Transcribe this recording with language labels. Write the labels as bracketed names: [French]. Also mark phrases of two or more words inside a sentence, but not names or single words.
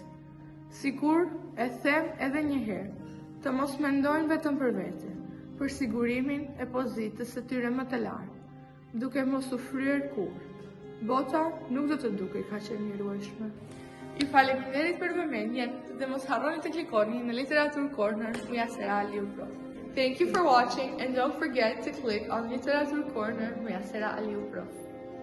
[Albanian] Sikur e them edhe një herë, të mos mendojnë vetëm për vete, për sigurimin e pozitës së tyre më të lartë, duke mos u fryer kurrë. Bota nuk do të dukej kaq e mjerueshme. Ju faleminderit për vëmendjen dhe mos harroni të klikoni në Literature Corner me Yasera Aliu Prof. [English] Thank you for watching and don't forget to click on Literature Corner me Yasera Aliu Prof.